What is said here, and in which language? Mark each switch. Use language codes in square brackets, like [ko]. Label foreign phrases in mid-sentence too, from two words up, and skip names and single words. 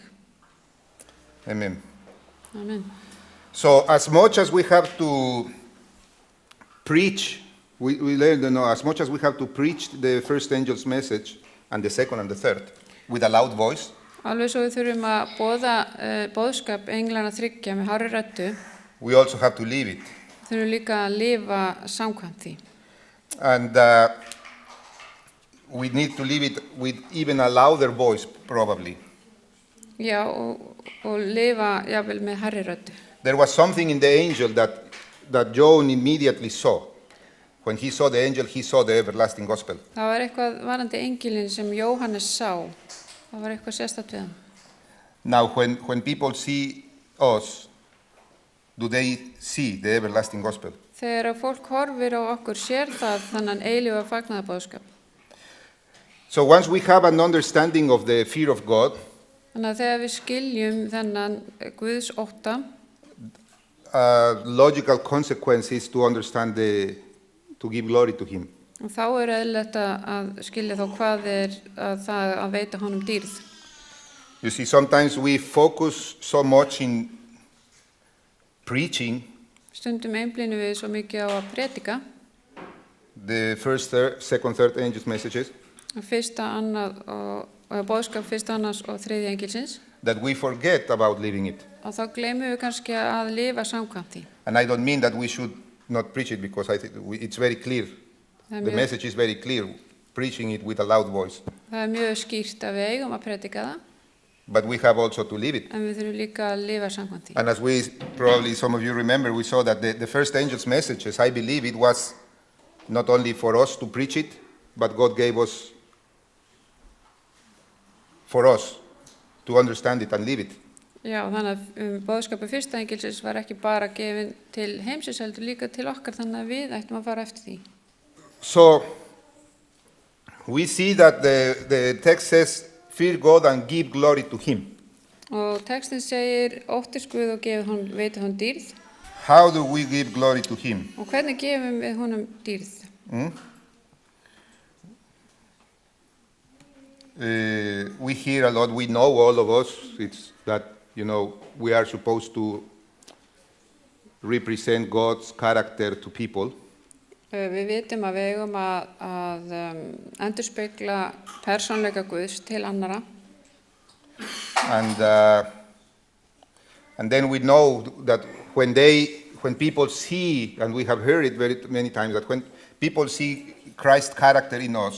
[en] Amen. Amen. So as much as we have to preach, we learn to know, as much as we have to preach the first angel's message and the second and the third with a loud voice, [is] Alveg svo við þurfum að boðskap englana þriggja með hárri röddu, [en] we also have to live it. [is] þurfum líka að lifa samkvæmt því. [en] And we need to live it with even a louder voice, probably. [is] Já, og lifa jafnvel með hærri röddu. [en] There was something in the angel that John immediately saw. When he saw the angel, he saw the everlasting gospel. [is] Það var eitthvað varandi engilinn sem Jóhannes sá. Það var eitthvað sérstakt við hann. [en] Now, when people see us, do they see the everlasting gospel? [is] Þegar fólk horfir á okkur sér það þannig eilífa fagnaðarboðskap. [en] So once we have an understanding of the fear of God, [is] Þannig að þegar við skiljum þennan Guðs ótta, [en] logical consequence is to understand to give glory to Him. [is] og þá eðlilegt að skilja þá hvað það að veita honum dýrð. [en] You see, sometimes we focus so much in preaching [is] Stundum einblínum við svo mikið á að predika, [en] the first, second, third angels' messages, [is] fyrsta, annað og boðskap fyrsta, annars og þriðja engilsins, [en] that we forget about living it. [is] og þá gleymum við kannski að lifa samkvæmt því. [en] And I don't mean that we should not preach it, because I think it's very clear. [is] Það [en] The message is very clear, preaching it with a loud voice. [is] er mjög skýrt að við eigum að predika það, [en] But we have also to live it. [is] en við þurfum líka að lifa samkvæmt því. [en] And as we, probably some of you remember, we saw that the first angel's messages, I believe it was not only for us to preach it, but God gave us for us to understand it and live it. [is] Já, þannig að boðskapu fyrsta engilsins var ekki bara gefin til heimsins heldur líka til okkar, þannig að við ættum að fara eftir því. [en] So we see that the text says, fear God and give glory to Him. [is] Og textin segir, óttist Guð og veiti honum dýrð. [en] How do we give glory to Him? [is] Og hvernig gefum við honum dýrð? [en] We hear a lot, we know all of us, it's that, we are supposed to represent God's character to people. [is] Við vitum að við eigum að endurspegla persónleika Guðs til annara. [en] And then we know that when people see, and we have heard it very many times, that when people see Christ's character in us,